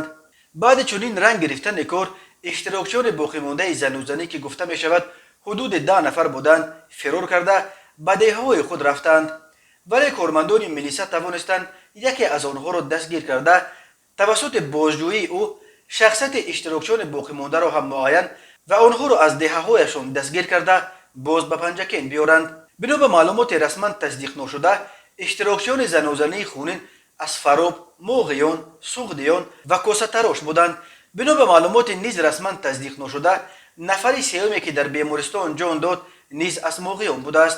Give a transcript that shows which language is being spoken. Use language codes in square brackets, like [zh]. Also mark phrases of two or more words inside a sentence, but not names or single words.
[tg] баъди чунин ранг гирифтани кор, иштирокчиёни боқимондаи занозанӣ ки гуфта мешавад ҳудуди 10 нафар буданд, фирор карда ба деҳаҳои худ рафтанд. вале кормандони милиса тавонистанд яке аз онҳоро дастгир карда тавассути бозҷӯии ӯ [fa] شخصیت اشتراکچیان باقی مانده را هم معاین و آنها را از دهه‌هایشان دستگیر کرده باز به پنجکین بیارند. بنا به معلومات رسما تصدیق نشده، اشتراکچیان زنازنی خونین از فراب، موغیان، سوغدیان و کوسه تراش بودند. بنا به معلومات نیز رسما تصدیق نشده، نفر سومی که در بیمارستان جان داد نیز از موغیان بوده است.